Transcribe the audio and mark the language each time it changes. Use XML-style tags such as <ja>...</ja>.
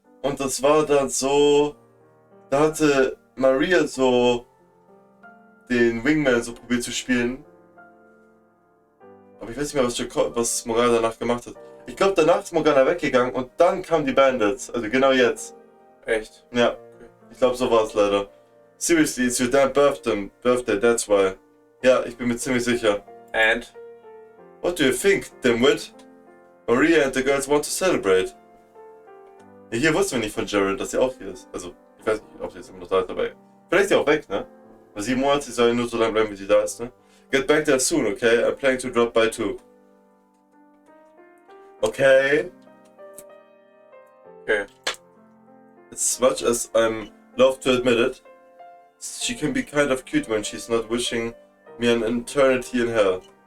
<de>Und das war dann so, da hatte Maria so den Wingman so probiert zu spielen. Aber ich weiß nicht mehr, was Morgana danach gemacht hat. Ich glaube, danach ist Morgana weggegangen und dann kamen die Bandits. Also genau jetzt. Echt? Ja, ich glaube, so war es leider.</de> <en>Seriously, it's your damn birthday, that's why.</en> <de>Ja, ich bin mir ziemlich sicher.</de> <en>And? What do you think, dimwit? Maria and the girls want to celebrate.</en> <de>Ja, hier wussten wir nicht von Jared, dass sie auch hier ist. Also, ich weiß nicht, ob sie jetzt immer noch da ist, aber vielleicht ist sie auch weg, ne? Weil 7 Monate, sie soll ja nur so lange bleiben, wie sie da ist, ne?</de> <en>Get back there soon, okay? I'm planning to drop by too. Okay? Okay. As much as I'm love to admit it, she can be kind of cute when she's not wishing me an eternity in hell.</en>